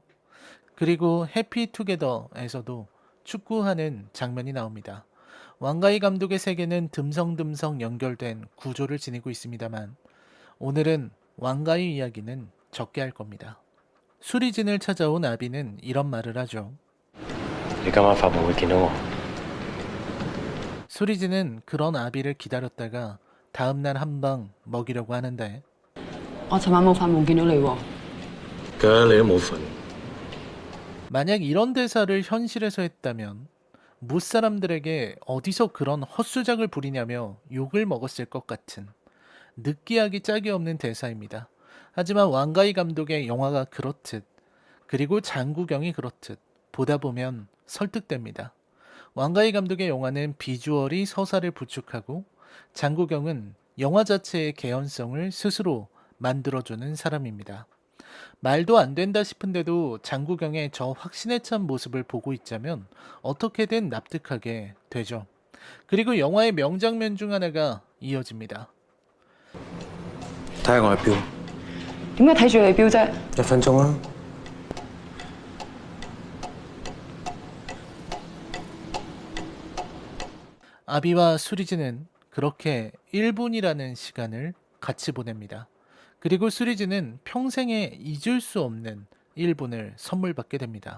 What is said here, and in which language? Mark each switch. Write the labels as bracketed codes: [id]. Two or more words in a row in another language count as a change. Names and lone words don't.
[ko] 그리고 해피투게더에서도 축구하는 장면이 나옵니다. 왕가희 감독의 세계는 듬성듬성 연결된 구조를 지니고 있습니다만 오늘은 왕가희 이야기는 적게 할 겁니다. 수리진을 찾아온 아비는 이런 말을 하죠. [yue] 你今晚發夢會見到我， [ko] 수리진은 그런 아비를 기다렸다가 다음날 한 방 먹이려고 하는데 [yue] 我尋晚冇發夢見到你喎。梗你都冇瞓， [ko] 만약 이런 대사를 현실에서 했다면 무사람들에게 어디서 그런 헛수작을 부리냐며 욕을 먹었을 것 같은 느끼하기 짝이 없는 대사입니다. 하지만 왕가희 감독의 영화가 그렇듯 그리고 장구경이 그렇듯 보다 보면 설득됩니다. 왕가희 감독의 영화는 비주얼이 서사를 부축하고 장구경은 영화 자체의 개연성을 스스로 만들어주는 사람입니다. 말도 안 된다 싶은데도 장구경의 저 확신에 찬 모습을 보고 있자면 어떻게든 납득하게 되죠. 그리고 영화의 명장면 중 하나가 이어집니다. [yue] 睇下我嘅表，點解睇住你表啫？ 1分鐘啦。 [ko] 아비와 수리지는 그렇게 1분이라는 시간을 같이 보냅니다. 그리고 수리지는 평생에 잊을 수 없는 1분을 선물 받게 됩니다.